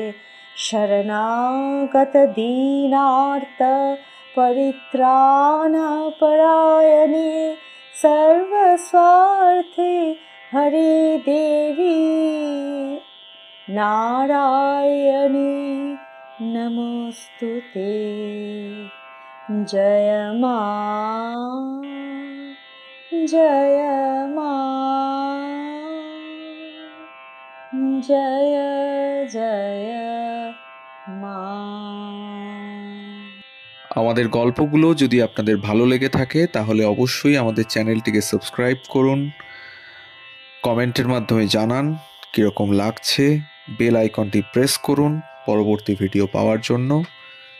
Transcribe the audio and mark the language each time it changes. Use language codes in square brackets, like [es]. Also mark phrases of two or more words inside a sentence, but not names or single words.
[sa] शरणागतदीनार्त परित्राणपरायणे सर्वस्वार्थे हरे देवी नारायणी नमोस्तुते। [hi] जय मां जय मां जय जय मां। [bn] আমাদের গল্পগুলো যদি আপনাদের ভালো লেগে থাকে তাহলে অবশ্যই আমাদের চ্যানেলটিকে সাবস্ক্রাইব করুন, কমেন্টের মাধ্যমে জানান কীরকম লাগছে, [en] bell iconটি press [bn] করুন পরবর্তী ভিডিও পাওয়ার জন্য।